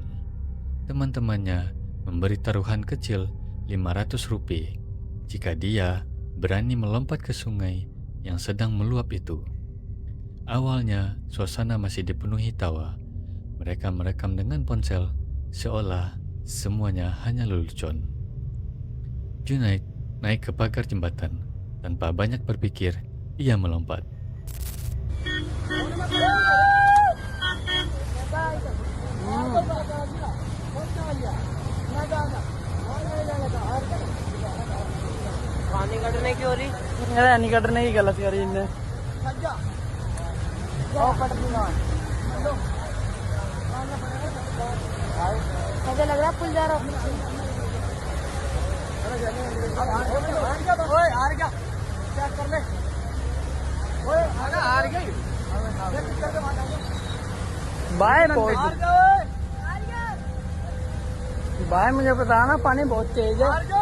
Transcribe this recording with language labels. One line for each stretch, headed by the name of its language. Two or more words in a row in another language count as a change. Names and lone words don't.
Indonesian: Teman-temannya memberi taruhan kecil 500 rupiah jika dia berani melompat ke sungai yang sedang meluap itu. Awalnya, suasana masih dipenuhi tawa. Mereka merekam dengan ponsel, seolah semuanya hanya lelucon. Junaid naik ke pagar jembatan. Tanpa banyak berpikir, ia melompat.
Hindi: नहीं कटने की गलत करी इनने मुझे लग रहा है पुल जा रहा
English: bye bye
Hindi: मुझे पता ना पानी बहुत तेज है